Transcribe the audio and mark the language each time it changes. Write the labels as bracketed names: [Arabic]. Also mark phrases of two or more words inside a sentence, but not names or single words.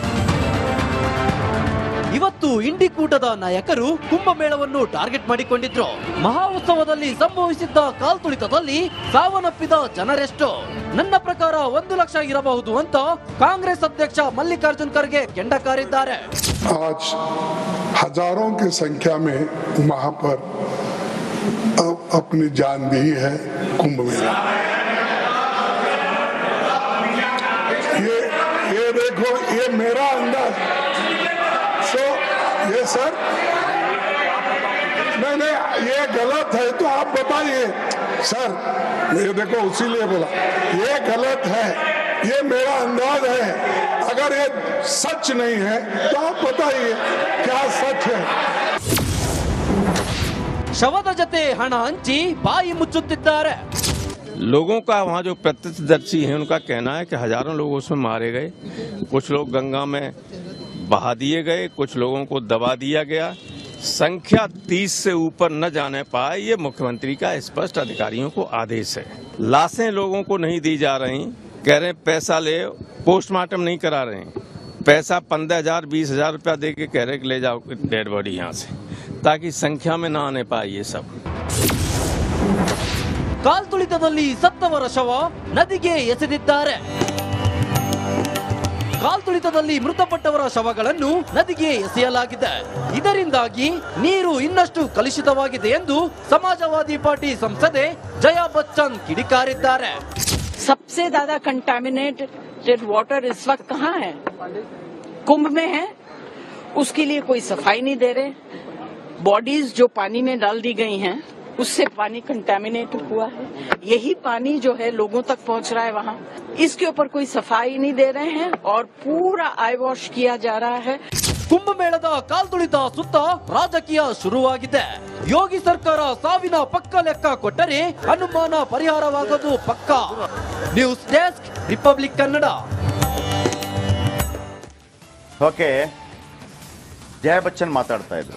[Kannada] ಇವತ್ತು ಇಂಡಿಕೂಟದ ನಾಯಕರು ಕುಂಭಮೇಳವನ್ನು ಟಾರ್ಗೆಟ್ ಮಾಡಿಕೊಂಡಿದ್ರು. ಮಹಾ ಉತ್ಸವದಲ್ಲಿ ಸಂಭವಿಸಿದ್ದ ಕಾಲ್ತುಳಿತದಲ್ಲಿ ಸಾವನ್ನಪ್ಪಿದ ಜನರೆಷ್ಟು? ನನ್ನ ಪ್ರಕಾರ 1 ಲಕ್ಷ ಇರಬಹುದು ಅಂತ ಕಾಂಗ್ರೆಸ್ ಅಧ್ಯಕ್ಷ ಮಲ್ಲಿಕಾರ್ಜುನ್ ಖರ್ಗೆ ಕೆಂಡ ಕಾರಿದ್ದಾರೆ. [Hindi] आज हजारों की संख्या में वहां पर अपनी जान दी है कुंभ मेला. ये देखो, ये मेरा अंदाज. ये सर नहीं, ये गलत है तो आप बताइए सर. ये देखो, उसीलिए बोला ये गलत है. ये मेरा अंदाज है. अगर ये सच नहीं है तो आप बताइए क्या सच है. [Kannada] ಶವದ ಜೊತೆ ಹಣ ಹಂಚಿ ಬಾಯಿ ಮುಚ್ಚುತ್ತಿದ್ದಾರೆ. [Hindi] लोगों का वहाँ जो प्रत्यक्षदर्शी हैं उनका कहना है कि हजारों लोग उसमें मारे गए. कुछ लोग गंगा में बहा दिए गए, कुछ लोगों को दबा दिया गया. संख्या 30 से ऊपर न जाने पाए, ये मुख्यमंत्री का स्पष्ट अधिकारियों को आदेश है. लाशें लोगों को नहीं दी जा रही. कह रहे पैसा ले, पोस्टमार्टम नहीं करा रहे. पैसा 15,000 20,000 रुपया दे के कह रहे कि ले जाओ [English] dead body [Hindi] यहाँ से, ताकि संख्या में न आने पाए ये सब. [Kannada] ಕಾಲ್ತುಳಿತದಲ್ಲಿ ಸತ್ತವರ ಶವ ನದಿಗೆ ಎಸೆದಿದ್ದಾರೆ. ಕಾಲ್ತುಳಿತದಲ್ಲಿ ಮೃತಪಟ್ಟವರ ಶವಗಳನ್ನು ನದಿಗೆ ಎಸೆಯಲಾಗಿದೆ. ಇದರಿಂದಾಗಿ ನೀರು ಇನ್ನಷ್ಟು ಕಲುಷಿತವಾಗಿದೆ ಎಂದು ಸಮಾಜವಾದಿ ಪಾರ್ಟಿ ಸಂಸದೆ ಜಯಾ ಬಚ್ಚನ್ ಕಿಡಿಕಾರಿದ್ದಾರೆ. [Hindi] सबसे ज्यादा [English] contaminated water [Hindi] इस वक्त कहाँ है? कुंभ में है. उसके लिए कोई सफाई नहीं दे रहे. बॉडीज जो पानी में डाल दी गई हैं उससे पानी कंटामिनेट हुआ है. यही पानी जो है लोगों तक पहुंच रहा है वहाँ. इसके ऊपर कोई सफाई नहीं दे रहे हैं और पूरा [English] eye wash [Hindi] किया जा रहा है. [Kannada] ಕುಂಭಮೇಳದ ಕಾಲ್ತುಳಿತ ಸುತ್ತ ರಾಜಕೀಯ ಶುರುವಾಗಿದೆ. ಯೋಗಿ ಸರ್ಕಾರ ಸಾವಿನ ಪಕ್ಕ ಲೆಕ್ಕ ಕೊಟ್ಟರೆ ಅನುಮಾನ ಪರಿಹಾರವಾಗೋದು ಪಕ್ಕ. [English] news desk, [Kannada] ರಿಪಬ್ಲಿಕ್ ಕನ್ನಡ. ಓಕೆ, ಜಯಾ ಬಚ್ಚನ್ ಮಾತಾಡ್ತಾ ಇದ್ರು.